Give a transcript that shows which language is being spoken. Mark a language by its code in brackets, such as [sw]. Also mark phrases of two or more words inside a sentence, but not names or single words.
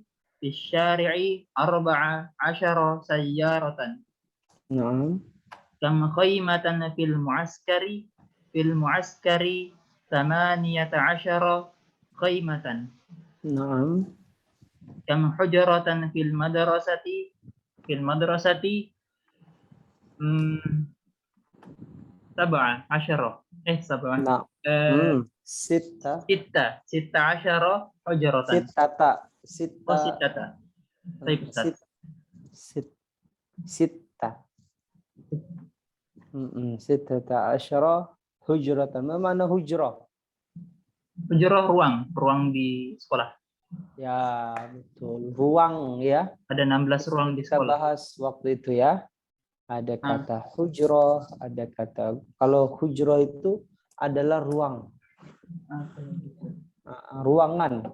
[ar] في الشارع 14 سيارةً. Naam. كم خيمةً في المعسكر؟ في المعسكر 18 خيمةً. Naam. كم حجرةً في المدرسة? في المدرسة 17. Nah. Sita. 16 hujratan. Sitata. [id] Oh, sitata. Baik, Ustaz. [ar] Sita. ستة عشر حجرةً. [id] Mana hujrah? Hujrah ruang di sekolah. Ya, betul. Ruang ya. Ada 16 ruang di Kita sekolah. bahas waktu itu ya. Ada kata hujrah, ada kata kalau hujrah itu adalah ruang. Ruangan.